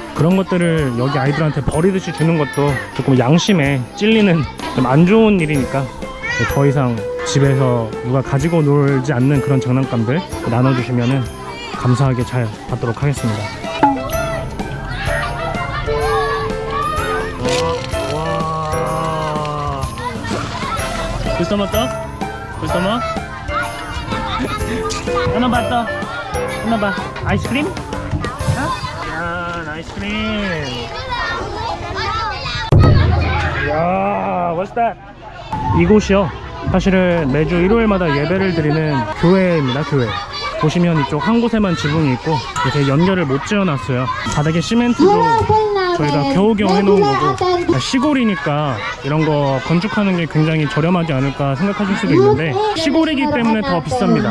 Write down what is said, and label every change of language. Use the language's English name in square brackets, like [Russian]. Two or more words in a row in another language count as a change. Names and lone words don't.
[Korean] 그런 것들을 여기 아이들한테 버리듯이 주는 것도 조금 양심에 찔리는 좀 안 좋은 일이니까 더 이상 집에서 누가 가지고 놀지 않는 그런 장난감들 나눠주시면은 감사하게 잘 받도록 하겠습니다. 와. [Filipino] Gusto mo to? Gusto mo? Ano ba to? Ano ba? [English] Ice cream? [Filipino] Ha? Yan, [English] ice cream. 야, what's that? [Korean] 이곳이요, 사실은 매주 일요일마다 예배를 드리는 교회입니다. 교회 보시면 이쪽 한 곳에만 지붕이 있고 이렇게 연결을 못 지어놨어요. 바닥에 시멘트도 저희가 겨우겨우 해놓은 거고, 시골이니까 이런 거 건축하는 게 굉장히 저렴하지 않을까 생각하실 수도 있는데, 시골이기 때문에 더 비쌉니다.